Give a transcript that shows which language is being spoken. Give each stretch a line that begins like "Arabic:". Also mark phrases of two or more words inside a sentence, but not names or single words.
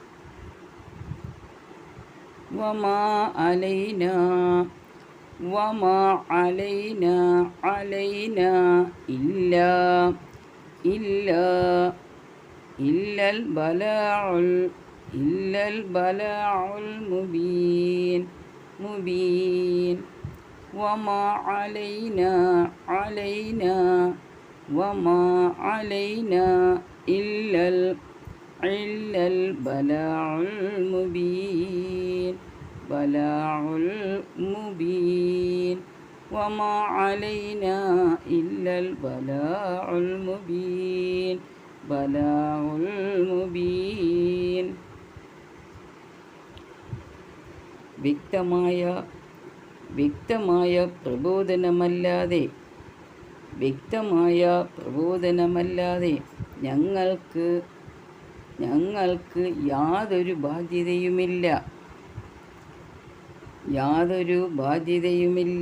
Arabic: وما علينا إلا البلاغ المبين. وما علينا إلا البلاغ المبين. وما علينا إلا البلاغ المبين.
Malayalam: വ്യക്തമായ പ്രബോധനമല്ലാതെ ഞങ്ങൾക്ക് യാതൊരു ബാധ്യതയുമില്ല.